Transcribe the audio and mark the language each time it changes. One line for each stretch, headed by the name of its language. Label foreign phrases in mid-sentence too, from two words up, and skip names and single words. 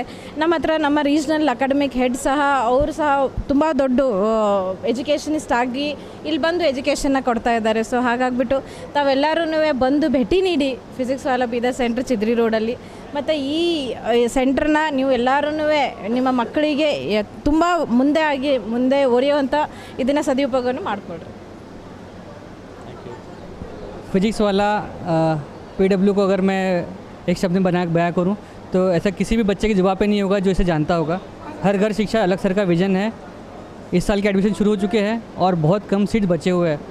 Kannada: ನಮ್ಮ ಹತ್ರ ನಮ್ಮ
English: regional academic head
Kannada: ಸಹ, ಅವರು ಸಹ ತುಂಬ ದೊಡ್ಡ ಎಜುಕೇಷನಿಸ್ಟ್ ಆಗಿ ಇಲ್ಲಿ ಬಂದು ಎಜುಕೇಷನ್ನ ಕೊಡ್ತಾ ಇದ್ದಾರೆ. ಸೊ ಹಾಗಾಗಿಬಿಟ್ಟು ತಾವೆಲ್ಲರೂ ಬಂದು ಭೇಟಿ ನೀಡಿ ಫಿಸಿಕ್ಸ್ ವಾಲ ಬೀದರ್ ಸೆಂಟ್ರ್ ಚಿದ್ರಿ ರೋಡಲ್ಲಿ. ಮತ್ತು ಈ ಸೆಂಟ್ರನ್ನ ನೀವು ಎಲ್ಲರೂ ನಿಮ್ಮ ಮಕ್ಕಳಿಗೆ ತುಂಬ ಮುಂದೆ ಒರೆಯುವಂಥ ಇದನ್ನು ಸದುಪಯೋಗವನ್ನು ಮಾಡಿಕೊಡ್ರಿ.
Hindi: फिजिक्स वाला PW को अगर मैं एक शब्द में बयां करूं तो ऐसा किसी भी बच्चे के जवाब पे नहीं होगा जो इसे जानता होगा. हर घर शिक्षा अलग सर का विज़न है. इस साल के एडमिशन शुरू हो चुके हैं और बहुत कम सीट बचे हुए हैं.